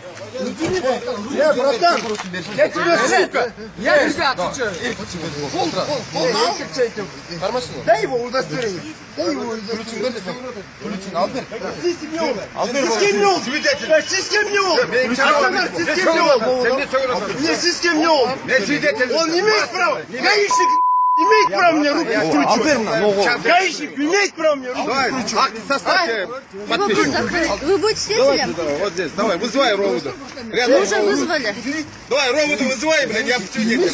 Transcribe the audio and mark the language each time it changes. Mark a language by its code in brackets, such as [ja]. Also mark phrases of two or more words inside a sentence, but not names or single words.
[ru] братан, я тебя, сука! Я, ребят, дай его удостоверение. Дай его удостоверение. [gag] Siz kim ne oldu? Siz kim ne oldu? Не siz kim ne oldu? [ru] Он не имеет права. Гаишник имеет право мне руку включить. Гаишник имеет право мне руку включить. Акты составьте. Вы будете свидетелем? Вот здесь, давай, вызывай Ровода. Мы уже вызвали. Давай, Ровода вызывай, блядь, я свидетель.